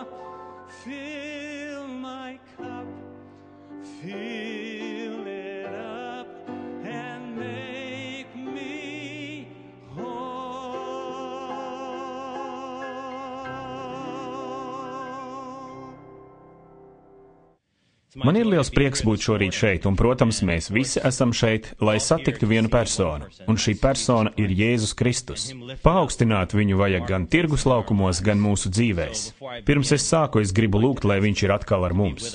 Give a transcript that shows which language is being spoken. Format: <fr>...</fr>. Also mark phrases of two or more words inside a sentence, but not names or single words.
<en>Fill my cup, fill it up, and make me whole.</en> <lv>Man ir liels prieks būt šorīt šeit, un, protams, mēs visi esam šeit, lai satiktu vienu personu, un šī persona ir Jēzus Kristus. Paaugstināt viņu vajag gan tirgus laukumos, gan mūsu dzīvēs. Pirms es sāku, es gribu lūgt, lai viņš ir atkal ar mums.</lv>